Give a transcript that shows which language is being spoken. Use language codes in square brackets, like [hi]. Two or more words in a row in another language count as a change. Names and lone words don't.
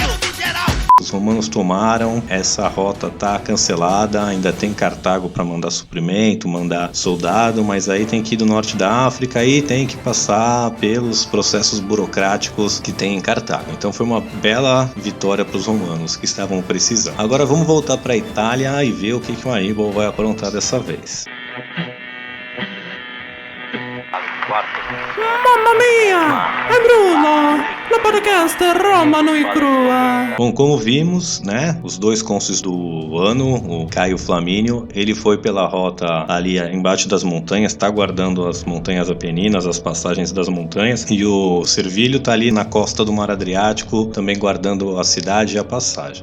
[pt] Os romanos tomaram, essa rota tá cancelada, ainda tem Cartago para mandar suprimento, mandar soldado, mas aí tem que ir do norte da África e tem que passar pelos processos burocráticos que tem em Cartago. Então foi uma bela vitória para os romanos que estavam precisando. Agora vamos voltar para a Itália e ver o que o Aníbal vai aprontar dessa vez. [it] Mamma mia! È Bruno! La podcast è Romano e Crua! [pt] Bom, como vimos, né, os dois cônsules do ano, o Caio Flamínio, ele foi pela rota ali embaixo das montanhas, tá guardando as montanhas Apeninas, as passagens das montanhas, e o Servilio tá ali na costa do Mar Adriático, também guardando a cidade e a passagem.